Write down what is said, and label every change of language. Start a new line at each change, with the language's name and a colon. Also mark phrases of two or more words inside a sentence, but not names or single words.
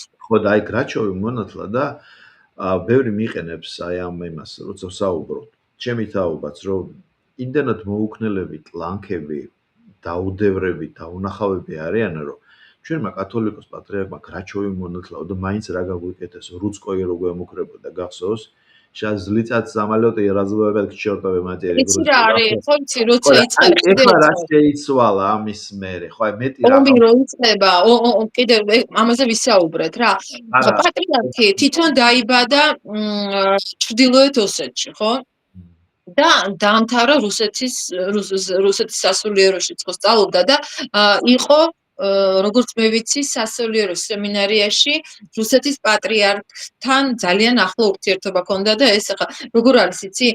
Georgian: ხო და აი გრაჩოვი მონათლა და ბევრი მიყენებს აი ამ იმას, როცა საუბრობთ. ჩემი თაობაც, რომ იმდანად მოუქნელები, ტლანქები, დაუდევრები, დაუნახავები არიან, რომ ჩვენმა კათოლიკოს პატრიარქმა გრაჩოვი მონათლაო და მაინც რა გაგვიკეთეს, რუცკოი რო გვემუქრებოდა, გახსოვს?
Russian: Сейчас злицат самолёты и разбивают к чёртовой матери.
Georgian: იცი რა არის, ხო იცი, როცა იწყებს ეხლა რა შეიცვალა ამის მერე, ხო აი მეტი რა. ომი რო იწყება, კიდევ ამაზე ვისაუბრეთ რა. პატრიარქი თვითონ დაიბადა ჩრდილოეთ ოსეთში, ხო? და დაამთავრა რუსეთის სასულიეროში სწავლობდა და იყო როგორც მე ვიცი, სასულიერო სემინარიაში რუსეთის პატრიარქთან ძალიან ახლო ურთიერთობა ჰქონდა და ეს ახლა როგორ არის იცი?